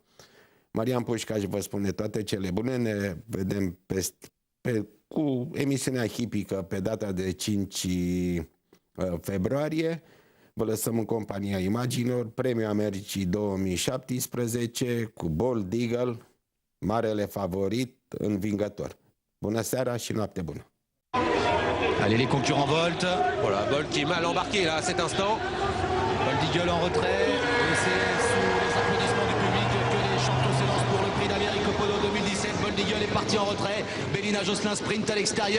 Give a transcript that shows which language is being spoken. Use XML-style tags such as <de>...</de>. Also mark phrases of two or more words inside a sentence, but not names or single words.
<ro>Marian Pușcaș vă spune toate cele bune. Ne vedem cu emisiunea hipică pe data de 5 februarie. Vă lăsăm în compania imaginilor. Premiul Americii 2017 cu Bold Eagle, marele favorit, învingător. Bună seara și noapte bună!</ro> <fr>Allez, les concurrents Bolt. Voilà, Bolt qui est mal embarqué là à cet instant. Bold Eagle en retrait. Et c'est sous les applaudissements du public que les champions s'élancent pour le Prix d'Amérique au Polo 2017. Bold Eagle est parti en retrait. Bélina Josselin sprint à l'extérieur.</fr>